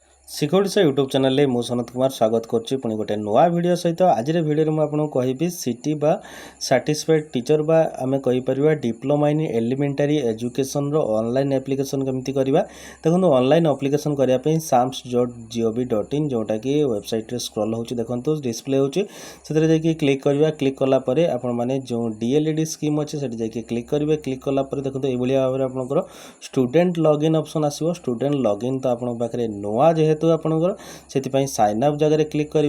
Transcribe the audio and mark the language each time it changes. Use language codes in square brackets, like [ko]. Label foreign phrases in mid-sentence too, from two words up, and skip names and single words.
[or] ଶିଖୋଡ଼ିଶା [en] YouTube channelରେ [or] ମୁଁ ସନତ କୁମାର ସ୍ୱାଗତ କରୁଛି ପୁଣି ଗୋଟେ ନୂଆ ଭିଡ଼ିଓ ସହିତ। ଆଜିର ଭିଡ଼ିଓରେ ମୁଁ ଆପଣଙ୍କୁ କହିବି ସିଟି ବା [en] satisfied teacher [or] ବା ଆମେ କହିପାରିବା [en] diploma in elementary educationର online application [or] କେମିତି କରିବା। ଦେଖନ୍ତୁ [en] online application [or] କରିବା ପାଇଁ sams.gov.in ଯେଉଁଟାକି [en] websiteରେ scroll [or] ହେଉଛି, ଦେଖନ୍ତୁ ଡିସପ୍ଲେ ହେଉଛି, ସେଥିରେ ଯାଇକି କ୍ଲିକ୍ କରିବା। କ୍ଲିକ୍ କଲା ପରେ ଆପଣମାନେ ଯେଉଁ DLED ସ୍କିମ୍ ଅଛି ସେଠି ଯାଇକି କ୍ଲିକ୍ କରିବେ। କ୍ଲିକ୍ କଲା ପରେ ଦେଖନ୍ତୁ ଏଇଭଳିଆ ଭାବରେ ଆପଣଙ୍କର [en] student login option [or] ଆସିବ। [en] student login [or] ତ ଆପଣଙ୍କ ପାଖରେ ନୂଆ ଯେହେତୁ ଆପଣଙ୍କର ସେଥିପାଇଁ [en] sign up [or] ଜାଗାରେ କ୍ଲିକ୍ କରିବେ।